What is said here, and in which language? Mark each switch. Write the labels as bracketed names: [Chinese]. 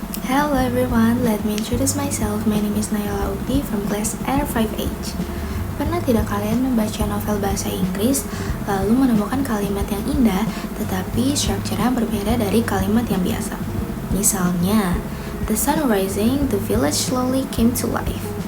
[English] Hello everyone, let me introduce myself. My name is Nayla Ukti from class R5H. [Indonesian] Pernah tidak kalian membaca novel bahasa Inggris, lalu menemukan kalimat yang indah, tetapi strukturnya berbeda dari kalimat yang biasa? Misalnya, [English] the sun rising, the village slowly came to life.